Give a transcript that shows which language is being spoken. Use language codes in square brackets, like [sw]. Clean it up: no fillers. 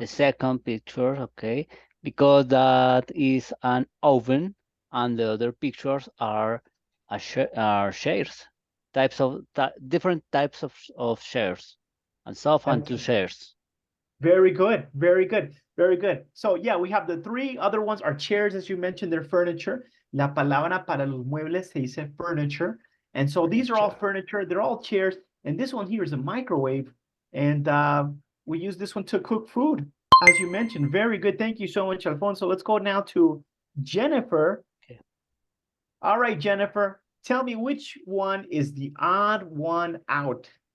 [en] The second picture, okay, because that is an oven, and the other pictures are shares, different types of shares, and soft and 2 shares. Very good, very good, very good. So yeah, we have the 3 other ones are chairs, as you mentioned, they're furniture. [es] La palabra para los muebles se dice furniture. [en] And so these are all furniture, they're all chairs. And this one here is a microwave. And we use this one to cook food, as you mentioned. Very good. Thank you so much, Alfonso. Let's go now to Jennifer. Okay. All right, Jennifer, tell me which one is the odd one out?